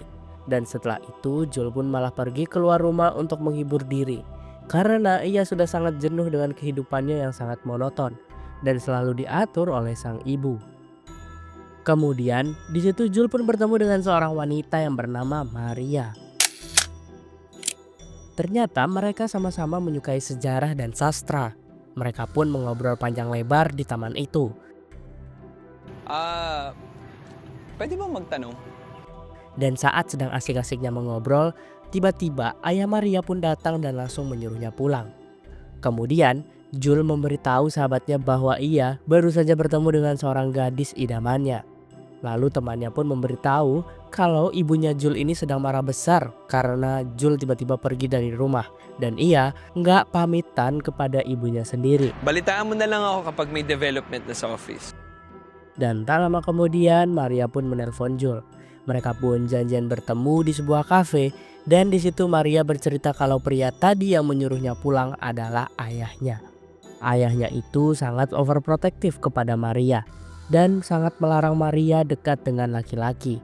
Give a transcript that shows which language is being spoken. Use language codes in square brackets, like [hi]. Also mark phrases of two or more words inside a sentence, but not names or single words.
[id] Dan setelah itu Jul pun malah pergi keluar rumah untuk menghibur diri, karena ia sudah sangat jenuh dengan kehidupannya yang sangat monoton dan selalu diatur oleh sang ibu. Kemudian di situ Jul pun bertemu dengan seorang wanita yang bernama Maria. Ternyata mereka sama-sama menyukai sejarah dan sastra. Mereka pun mengobrol panjang lebar di taman itu. [tl] Ah, Pwede bang magtanong? [id] Dan saat sedang asik-asiknya mengobrol, tiba-tiba ayah Maria pun datang dan langsung menyuruhnya pulang. Kemudian Jul memberitahu sahabatnya bahwa ia baru saja bertemu dengan seorang gadis idamannya. Lalu temannya pun memberitahu kalau ibunya Jul ini sedang marah besar karena Jul tiba-tiba pergi dari rumah dan ia nggak pamitan kepada ibunya sendiri. [tl] Balitaan mo na lang ako kapag may development na sa office. [id] Dan tak lama kemudian Maria pun menelpon Jul. Mereka pun janjian bertemu di sebuah kafe dan di situ Maria bercerita kalau pria tadi yang menyuruhnya pulang adalah ayahnya. Ayahnya itu sangat overprotective kepada Maria dan sangat melarang Maria dekat dengan laki-laki.